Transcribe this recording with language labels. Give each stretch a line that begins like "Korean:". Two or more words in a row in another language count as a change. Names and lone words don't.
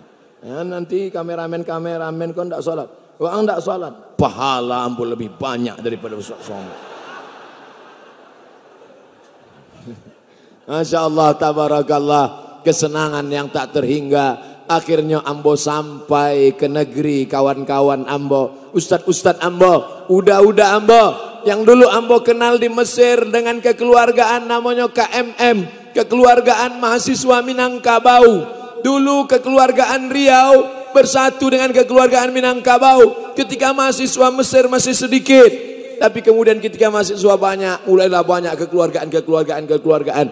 Indonesian: Ya, nanti kameramen kau tidak sholat. Orang tidak sholat, pahala ambo lebih banyak daripada Ustaz Somad.
Arabic: Masya Allah, tabarakallah,
Indonesian: kesenangan yang tak terhingga. Akhirnya ambo sampai ke negeri kawan-kawan ambo, ustad-ustad ambo, udah ambo, yang dulu ambo kenal di Mesir dengan kekeluargaan namanya KMM, kekeluargaan mahasiswa Minangkabau. Dulu kekeluargaan Riau bersatu dengan kekeluargaan Minangkabau. Ketika mahasiswa Mesir masih sedikit, tapi kemudian ketika mahasiswa banyak, mulailah banyak kekeluargaan.